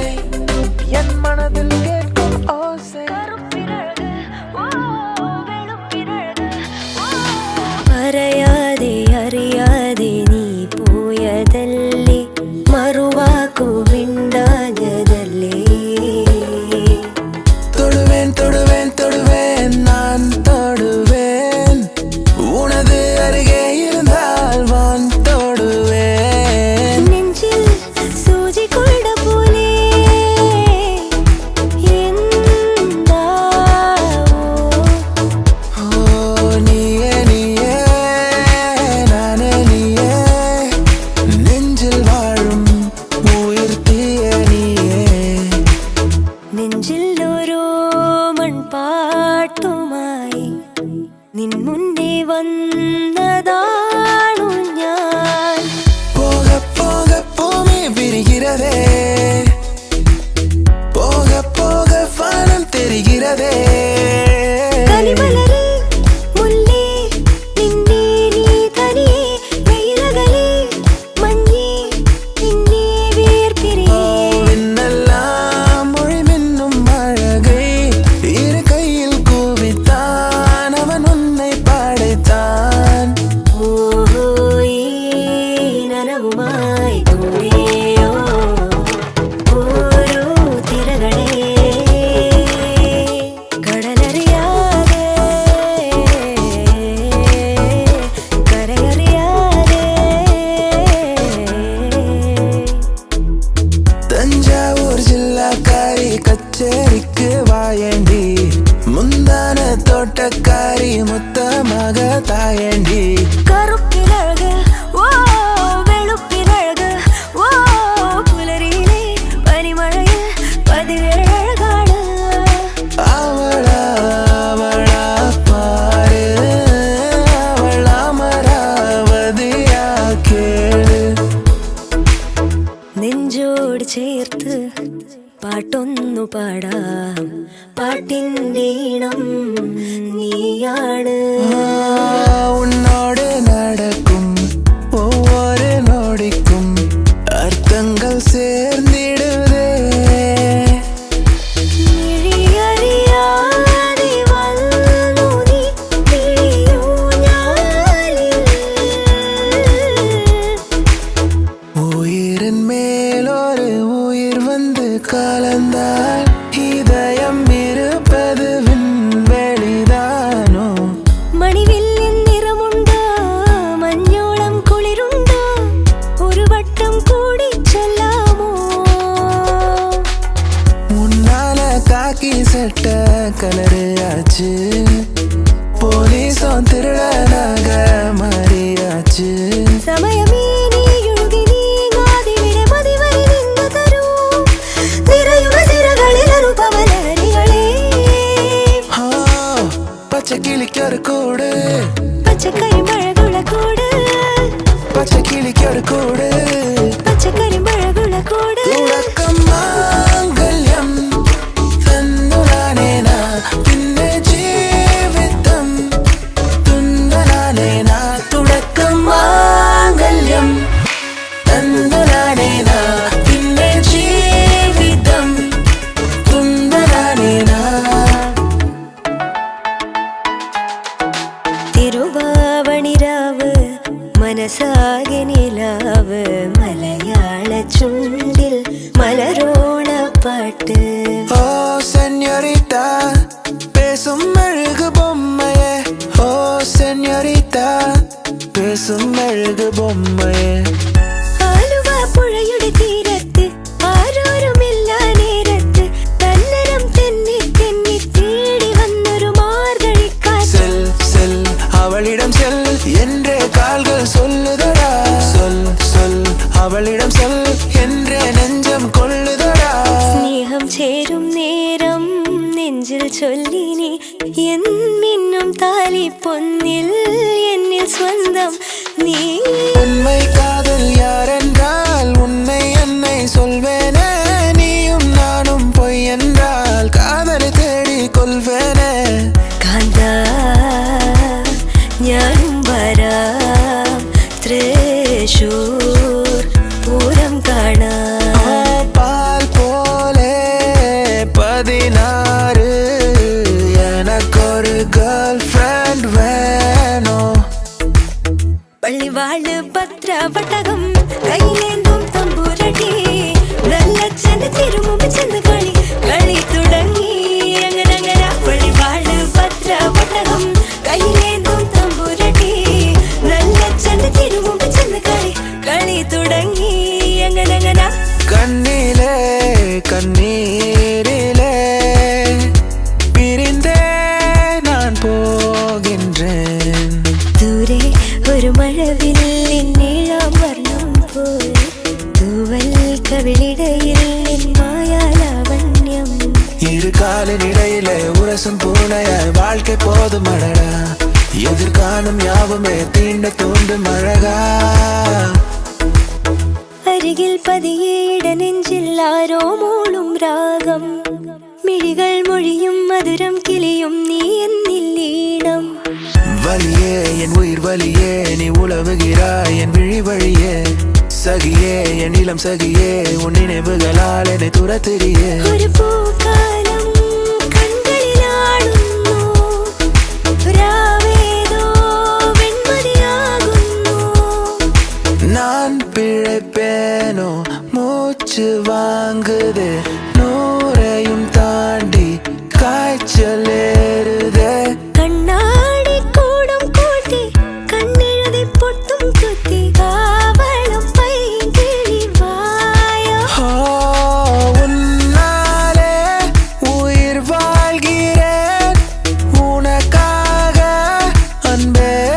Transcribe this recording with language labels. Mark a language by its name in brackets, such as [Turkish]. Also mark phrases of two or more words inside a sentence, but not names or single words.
[Tamil] என் மனதில் கேட்கும் ஓசை [Malayalam] അറിയാതെ അറിയാതെ നീ പോയതല്ലേ മറുവാക്കു മിണ്ടാഞ്ഞതല്ലേ [Tamil] தொடுவேன் தொடுவேன் தொடுவேன் நான் தொடுவேன் உனது அருகே இருந்தால் வான் தொடுவேன் [Malayalam] നെഞ്ചിൽ സൂചി കൊണ്ട പോലെ എന്താവോ [Tamil] ஓ நீயே நீயே நானே நீயே நெஞ்சில் வாழும் உயிர் தீய நீயே [Malayalam] നെഞ്ചിൽ ഓരോ മൺപാട്ടുമായി നിൻ മുന്നേ വന്നതാണു ഞാൻ [Tamil] போக போக பூமி விரிகிறதே போக போக வானம் தெரிகிறதே [Malayalam] കലിമലരേ മുല്ലേ നിന്നെ നീ തനിയെ വെയിലകലേ മഞ്ഞേ നിന്നെ വേർപിരിയേ [Tamil] விண்ணெல்லாம் மொழி மின்னும் அழகை இரு கையில் கூவித்தான் அவன் உன்னை படைத்தான் [Malayalam] ഓഹോ ഈ നനവുമായി കൂടെയോ ഓരോ തിരകളെ കടലറിയാതെ കരയറിയാതെ [Tamil] தஞ்சாவூர் ஜில்லாக்காரி கச்சேரிக்கு வாயண்டி முந்தான தோட்டக்காரி மொத்தமாக தாயண்டி [Malayalam] കറുപ്പിലഴക് ഓ വെളുപ്പിലഴക് ഓ പുലരിയിലെ പനിമഴയിൽ പതിവേഴഴകാണ് [Tamil] அவளா அவளா பாரு அவள் அமராவதியா கேளு [Malayalam] നെഞ്ചോട് ചേർത്ത് പാട്ടൊന്നു പാടാം പാട്ടിൻ്റെ ഈണം നീയാണ് [Tamil] உன்னோடு நடக்கும் ஒவ்வொரு நொடிக்கும் அர்த்தங்கள் சேர்ந்திடுதே [Malayalam] മിഴിയറിയാതെ വന്നു നീ മിഴിയൂഞ്ഞാലിൽ. [Tamil] உயிரின் மேல் ஒரு உயிர் வந்து கலந்தால் இதயம் இருப்பது விண்வெளிதானோ [Malayalam] മണിവില്ലിൻ നിറമുണ്ടോ മഞ്ഞോളം കുളിരുണ്ടോ ഒരു വട്ടം കൂടി ചൊല്ലാമോ [Tamil] முன்னால காக்கி சட்ட கலரு ஆச்சு போலீஸும் திருடனாக மாறியாச்சு [Malayalam] സമയമേ നീയൊഴുകി നീങ്ങാതിവിടെ മതിവരെ നിന്നു തരൂ നിറയുക സിരകളിൽ അനുപമലരികളെ [Tamil] ஆ, பச்சை கிளிக்கு ஒரு கூடு [Malayalam] പച്ചക്കറി മഴകുള കൂട് [Tamil] பச்சை கிளிக்கு ஒரு கூடு [Malayalam] പച്ചക്കറി മഴകുള കൂട് തുടക്കം മാംഗല്യം തന്നുനാനേന പിന്നെ ജീവിതം തുന്നനാനേന തുടക്കം മാംഗല്യം തന്നുനാനേന പിന്നെ ജീവിതം തുന്നനാനേന തിരുവാവണിരാവ് മനസാകെ നിലാവ് മലയാള ചുണ്ടിൽ മലരോണപ്പാട്ട് [Tamil] ஓ சென்யோரிட்டா பேசும் மெழுகு பொம்மையே ஓ சென்யோரிட்டா பேசும் மெழுகு பொம்மையே [Malayalam] ആലുവ പുഴയുടെ തീരത്ത് ആരോരുമില്ല നേരത്ത് തന്നരം തെന്നി തെന്നി തേടി വന്നൊരു മാർഗഴിക്കാറ്റ് [Tamil] செல் செல் அவளிடம் செல் என்றே கால்கள் சொல்லுதடா சொல் சொல் அவளிடம் சொல் என்றே நெஞ்சம் கொள்ளுதடா സ്നേഹ சொல்லினே என் மின்னும் தாலி பொன்னில் என்னில் சொந்தம் நீ உண்மை காதல் யாரென்றால் உன்னை என்னை சொல்வேனே நீயும் நானும் பொய் என்றால் காதலை தேடி கொள்வேனே [Malayalam] കാന്താ ഞാനും വരാം തൃശൂർ പൂരം കാണാം [Tamil] பால் போலே 16 எனக்கொரு [English] girl friend [Tamil] வேணும் [Malayalam] പള്ളിവാള് ഭദ്രവട്ടകം കയ്യിലേന്തും തമ്പുരടി നല്ല ചെന്ന് തിരുമുമ്പ് ചെന്ന് കളി കളി തുടങ്ങി അങ്ങനങ്ങന പള്ളിവാള് ഭദ്രവട്ടകം കയ്യിലേന്തും തമ്പുരടി നല്ല ചെന്ന് തിരുമുമ്പ് ചെന്ന് കളി കളി തുടങ്ങി അങ്ങനങ്ങന [Tamil] கண்ணிலே கண்ணீரிலே பிரிந்தே நான் போகின்றேன் [Malayalam] ദൂരെ ഒരു മഴവില്ലിൻ നീളം വർണ്ണം പോൽ തൂവൽ കവിളിടയിൽ നിൻ മായാലാവണ്യം [Tamil] இரு காலின் இடையிலே உரசும் பூனையாய் வாழ்க்கை போதும் அழகா எதிர்காலம் யாவுமே தீண்ட தூண்டும் அழகா [Malayalam] അരികിൽ പതിയെ ഇടനെഞ്ചിൽ ആരോ മൂളും രാഗം മിഴികൾ മൊഴിയും മധുരം കിളിയും നീ എന്നില്ലീണം [Tamil] வலியே என் உயிர் வலியே நீ உலவுகிறாய் என் விழி வழியே சகியே என் இளம் சகியே உன் நினைவுகளால் என்னை துரத்திரியே [Malayalam] ഒരു പൂക്കാലം കൺകളിലാടുന്നു രാവേതോ വെൺമതിയാകുന്നു [Tamil] நான் பிழைப்பேனோ மூச்சு வாங்குதே நூறையும் தாண்டி காய்ச்சல் ஏறுதே [Malayalam] കണ്ണാടി കൂടം കൂട്ടി കണ്ണെഴുതി പൊട്ടും കുത്തി കാവളം പൈകിളി വായോ [Tamil] ஓ, உன்னாலே உயிர் வாழ்கிறேன் உனக்காக அன்பே